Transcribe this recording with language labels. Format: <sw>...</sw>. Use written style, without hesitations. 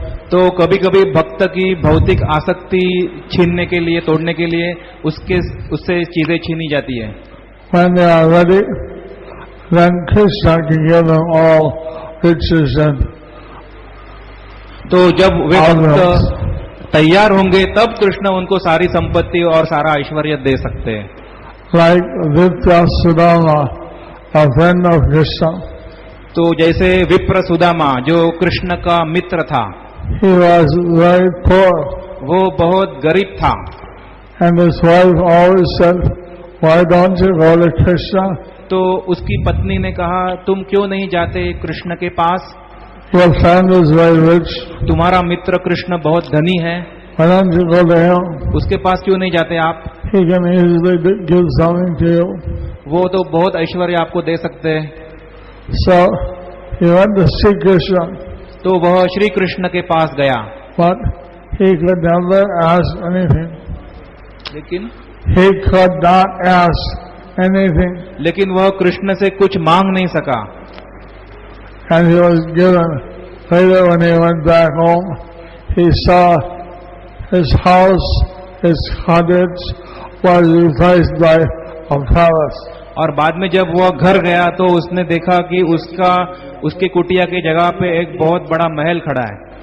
<hi>तो कभी कभी भक्त की भौतिक आसक्ति छीनने के लिए, तोड़ने के लिए उससे चीजें छीनी जाती है.</hi> <en>When they are ready, then Krishna can give them all riches and</en> <hi>तो जब वे</hi> <en>honors.</en> <hi>भक्त तैयार होंगे तब कृष्ण उनको सारी संपत्ति और सारा ऐश्वर्य दे सकते हैं.</hi> <en>Like Viprasudama, a friend of Krishna,</en> <hi>तो जैसे विप्र सुदामा जो कृष्ण का मित्र था,</hi> <en>he was very poor,</en> <hi>वो बहुत गरीब था,</hi> <en>and his wife always said, "Why don't you go to Krishna?</en> <hi>तो उसकी पत्नी ने कहा, तुम क्यों नहीं जाते कृष्ण के पास?</hi> <en>Your friend is very rich.</en> <hi>तुम्हारा मित्र कृष्ण बहुत धनी है,</hi> <en>Why don't you go to him?</en> <hi>उसके पास क्यों नहीं जाते आप?</hi> <en>He can easily give something to you."</en> <hi>वो तो बहुत ऐश्वर्य आपको दे सकते हैं.</hi> <en>So he went to see Krishna,</en> <hi>तो वह श्री कृष्ण के पास गया,</hi> <en>but he could never ask anything.</en> <hi>लेकिन</hi> <en>He could not ask anything,</en> <hi>लेकिन वह कृष्ण से कुछ मांग नहीं सका.</hi> <en>and he was given. Later, when he went back home, he saw his house, his cottage, was replaced by a palace.</en> <hi>और बाद में जब वह घर गया तो उसने देखा कि उसके कुटिया की जगह पे एक बहुत बड़ा महल खड़ा है.</hi>